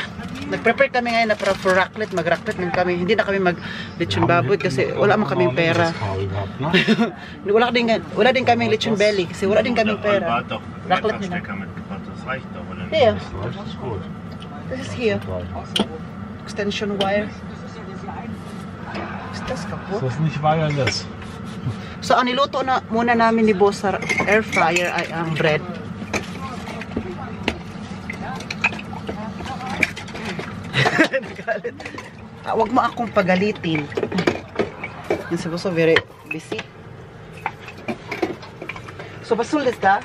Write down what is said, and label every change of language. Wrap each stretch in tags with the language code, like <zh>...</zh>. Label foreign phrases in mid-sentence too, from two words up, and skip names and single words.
<tl>Nag-prepare kami ngayon na para for raclette, mag-raclette man kami. Hindi na kami mag-lechon baboy kasi wala man kaming pera. wala din kaming lechon belly kasi wala din kaming pera. Raclette nila.</tl> <en>Here. This is here. Extension wire.</en> <de>Is das kaputt? Das ist nicht wireless.</de> <tl>So, ang niluto na muna namin ni Boss sa air fryer ay ang bread. Wag mo akong pagalitin. Yan si Boss,</tl> <en>very busy.</en> <tl>So, basulis ka?</tl>